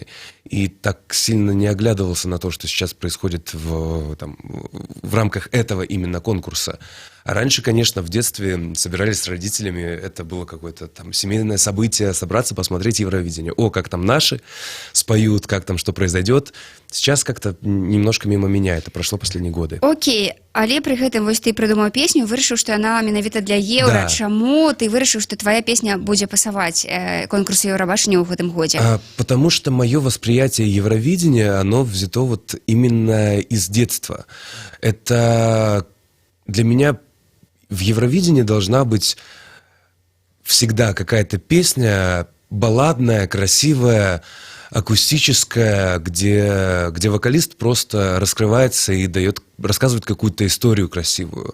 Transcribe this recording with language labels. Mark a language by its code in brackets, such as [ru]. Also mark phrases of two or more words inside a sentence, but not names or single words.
[ru] И так сильно не оглядывался на то, что сейчас происходит в рамках этого именно конкурса. А раньше, конечно, в детстве собирались с родителями, это было какое-то там семейное событие, собраться, посмотреть Евровидение. О, как там наши споют, как там что произойдет. Сейчас как-то немножко мимо меня, это прошло последние годы. Окей, [be] але пры гэтым вось ты прыдумаў песню, вырашыў, што яна менавіта для еўра. Да. Чаму ты вырашыў, што твоя песня будзе пасаваць конкурсу Еўрабачання ў гэтым годзе? [ru] Потому что мое восприятие Евровидения, оно взято вот именно из детства. Это для меня в Евровидении должна быть всегда какая-то песня балладная, красивая, акустическая, где вокалист просто раскрывается и рассказывает какую-то историю красивую.